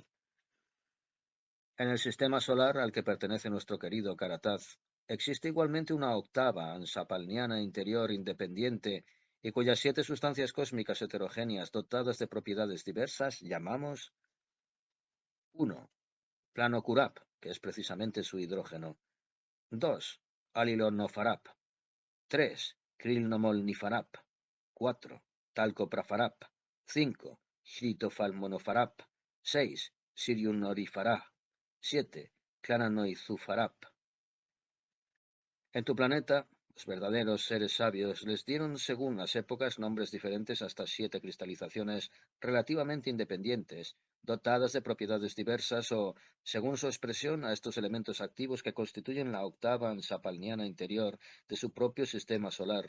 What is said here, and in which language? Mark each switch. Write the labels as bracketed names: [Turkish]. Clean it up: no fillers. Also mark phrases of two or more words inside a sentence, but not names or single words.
[Spanish] En el sistema solar al que pertenece nuestro querido Karataz, existe igualmente una octava ansapalniana interior independiente y cuyas 7 sustancias cósmicas heterogéneas dotadas de propiedades diversas llamamos 1. Plano Kurap, que es precisamente su hidrógeno. 2. Alilonofarap. 3. Krilnomolnifarap. 4. Talcoprafarap. 5. Shritofalmonofarap. 6. Siriunorifarap. 7. Clananoizufarap. En tu planeta, los verdaderos seres sabios les dieron según las épocas nombres diferentes a estas 7 cristalizaciones relativamente independientes, dotadas de propiedades diversas o, según su expresión, a estos elementos activos que constituyen la octava ansapalniana interior de su propio sistema solar.